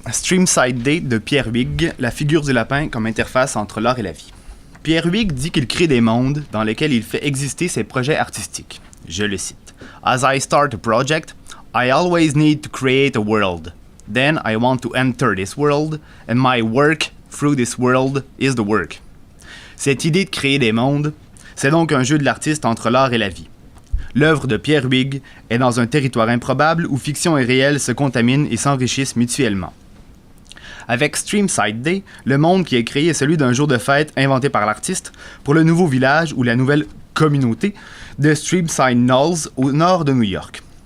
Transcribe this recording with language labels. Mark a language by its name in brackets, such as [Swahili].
[French] Streamside Day de Pierre Huyghe, la figure du lapin comme interface entre l'art et la vie. Pierre Huyghe dit qu'il crée des mondes dans lesquels il fait exister ses projets artistiques. Je le cite. [English] As I start a project, I always need to create a world. Then I want to enter this world, and my work through this world is the work. [French] Cette idée de créer des mondes, c'est donc un jeu de l'artiste entre l'art et la vie. L'œuvre de Pierre Huyghe est dans un territoire improbable où fiction et réel se contaminent et s'enrichissent mutuellement. Avec Streamside Day, le monde qui est créé est celui d'un jour de fête inventé par l'artiste pour le nouveau village ou la nouvelle communauté de Streamside Knolls au nord de New York.